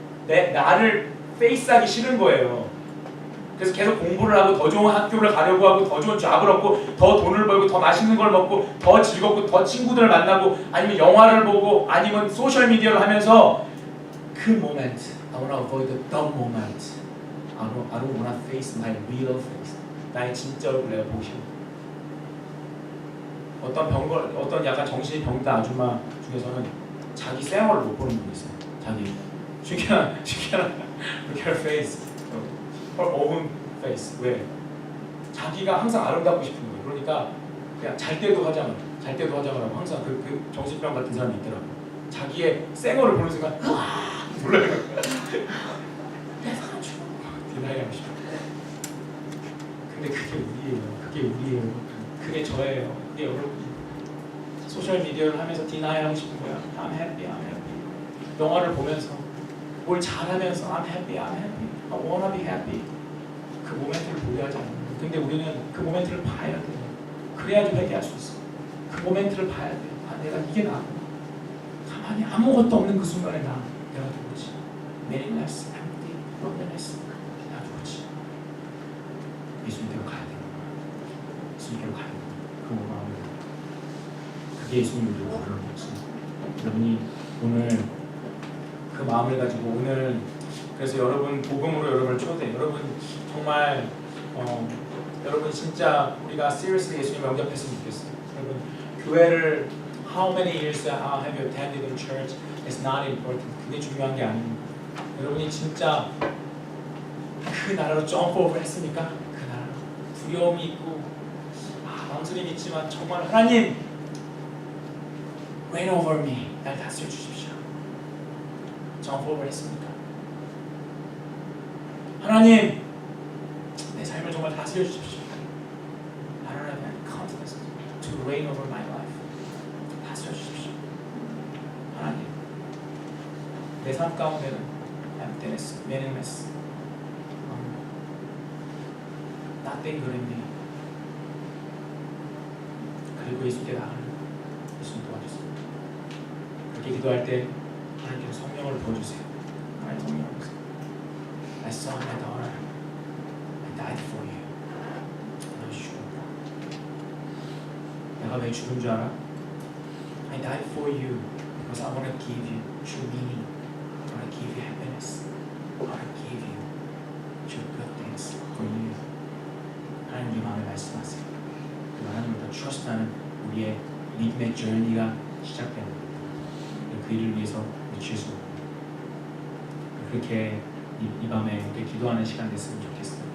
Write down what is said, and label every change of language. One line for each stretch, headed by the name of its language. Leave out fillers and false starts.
Korean: 나를 페이스하기 싫은 거예요. 그래서 계속 공부를 하고 더 좋은 학교를 가려고 하고 더 좋은 잡을 얻고 더 돈을 벌고 더 맛있는 걸 먹고 더 즐겁고 더 친구들을 만나고 아니면 영화를 보고 아니면 소셜미디어를 하면서 그 모멘트, the
English: want to avoid the dumb moment. I don't want to face my real face.
Korean: 나의 진짜 얼굴 내가 보고 싶어. 어떤 약간 정신이 병든 아줌마 중에서는 자기 쌩얼을 못 보는 분이 있어요.
English: 자기 she cannot look at her face, her own face.
Korean: 왜? 자기가 항상 아름답고 싶은 거예요. 그러니까 그냥 잘 때도 화장을 하고 항상 그 정신병 같은 사람이 있더라고. 자기의 쌩얼을 보는 순간 놀라는 거야. 내가 죽어. 디나이하고 싶어. 근데 그게 우리예요. 그게 저예요. 그게 여러분이. 소셜 미디어를 하면서 디나이하고 싶은 거야.
English: I'm happy.
Korean: 영화를 보면서 뭘 잘하면서
English: I'm happy. I wanna be happy.
Korean: 그 모멘트를 보게 하지 않는 거야. 근데 우리는 그 모멘트를 봐야 돼. 그래야지 회개할 수 있어. 그 모멘트를 봐야 돼. 내가 이게 나. 가만히 아무것도 없는 그 순간에 내가 누구지?
English: meaningless, empty, loneliness.
Korean: 내가 누구지? 예수님께로 가야 되는 거야. 예수님께로 가야 되는 거야. 그 마음을. 그게 예수님을 부르는 거지. 여러분이 오늘 그 마음을 가지고 오늘 그래서 여러분 복음으로 여러분을 초대. 여러분 정말 여러분 진짜 우리가 seriously 예수님을 영접했으면 좋겠어요. 여러분 교회를
English: how many years have you attended in church is not important.
Korean: 그게 중요한 게 아닙니다. 여러분이 진짜 그 나라로
English: jump over
Korean: 했습니까? 그 나라로 두려움이 있고 망설임이 있지만 정말 하나님
English: reign over me.
Korean: 날 다스려 주십시오.
English: jump over
Korean: 했습니까? 하나님 내 삶을 정말 다스려 주십시오.
English: I don't have any confidence to reign over my life.
Korean: 다스려 주십시오. 하나님 내 삶 가운데는
English: emptiness, meaningless, nothing good in me.
Korean: 그리고 예수께 나가는 예수님 도와주세요. 그렇게 기도할 때 하나님께서 성령을 부어주세요. 하나님 성령을 부어주세요.
English: My son, my daughter, I died for you.
Korean: 너 죽었다. 내가 왜 죽은 줄 알아?
English: I died for you because I want to give you true meaning. I want to give you happiness. I want to give you true good things for you.
Korean: 하나님 이 마음에 말씀하세요. 그 하나님을 더 trust하는 우리의 믿음의 journey가 시작되는 겁니다. 그 일을 위해서 미칠 수 없고 그렇게 이 밤에 이렇게 기도하는 시간 됐으면 좋겠어요.